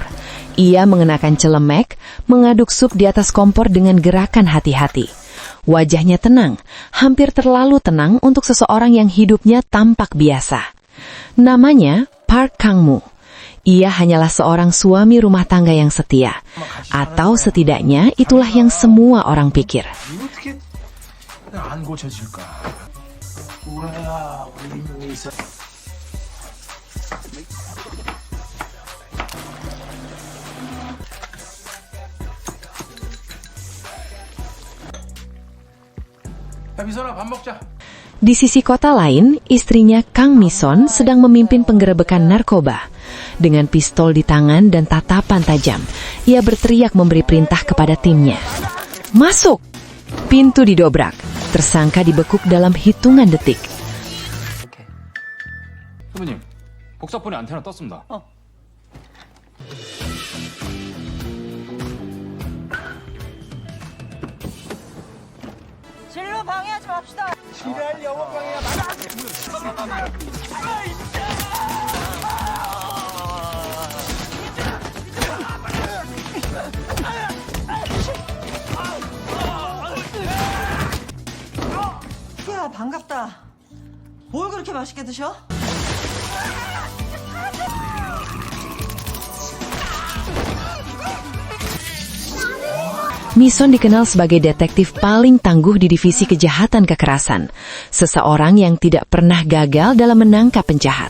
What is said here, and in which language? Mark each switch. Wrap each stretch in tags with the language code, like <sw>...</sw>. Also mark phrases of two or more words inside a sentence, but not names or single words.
<id>Ia mengenakan celemek, mengaduk sup di atas kompor dengan gerakan hati-hati. Wajahnya tenang, hampir terlalu tenang untuk seseorang yang hidupnya tampak biasa. Namanya Park Kang-moo. Ia hanyalah seorang suami rumah tangga yang setia. Atau setidaknya itulah yang semua orang pikir.</id> <ko>안 고쳐질까? 우라야, 우리 인형이 있어. 야, 미선아, 밥 먹자.</ko> <id>Di sisi kota lain, istrinya Kang Mi-son sedang memimpin penggerebekan narkoba. Dengan pistol di tangan dan tatapan tajam, ia berteriak memberi perintah kepada timnya. Masuk! Pintu didobrak. Tersangka dibekuk dalam hitungan detik.</id> <ko>선배님, 복사폰에 안테나 떴습니다. 진로 방해하지 맙시다. 지랄 영어 강의야, 야, 반갑다. 뭘 그렇게 맛있게 드셔?</ko> <id>Mi-son dikenal sebagai detektif paling tangguh di divisi kejahatan kekerasan. Seseorang yang tidak pernah gagal dalam menangkap penjahat.</id>